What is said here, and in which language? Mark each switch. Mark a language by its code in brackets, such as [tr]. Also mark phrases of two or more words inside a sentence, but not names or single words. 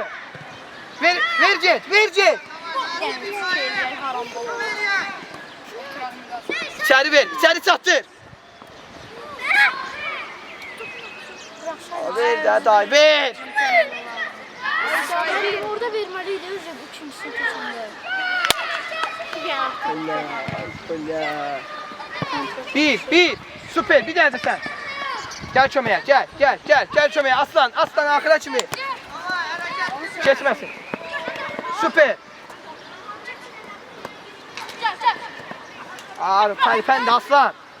[az] Ver get. İçeri ver, içeri çatdır. Ver də, day, ver. Orada verməliydi, özü ikincisini keçəndə. [tr] Öyle. Bir. Süper, bir tane de sen. Gel çömeğe, gel çömeğe. Aslan ahıra kimi. Kesmesin. Süper. Abi, kalpen de aslan.